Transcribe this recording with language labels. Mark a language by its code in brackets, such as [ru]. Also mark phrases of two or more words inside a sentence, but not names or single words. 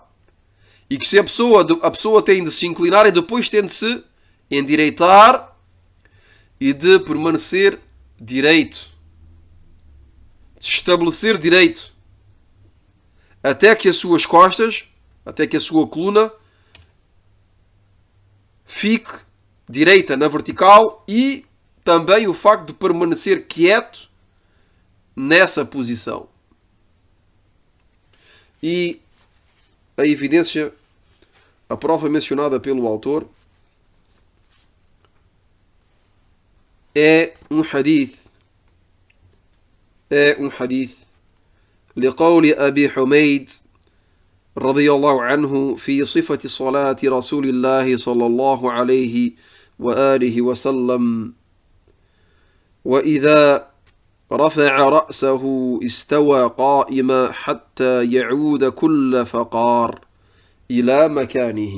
[pt] E que se a pessoa tem de se inclinar e depois tem de se endireitar e de permanecer direito, de se estabelecer direito, até que as suas costas, até que a sua coluna fique direita na vertical, e também o facto de permanecer quieto nessa posição. E a evidência, a prova mencionada pelo autor, é um hadith [ar] لقول أبي حميد رضي الله عنه في صفة صلاة رسول الله صلى الله عليه وآله وسلم: وإذا رفع رأسه استوى قائما حتى يعود كل فقار إلى مكانه.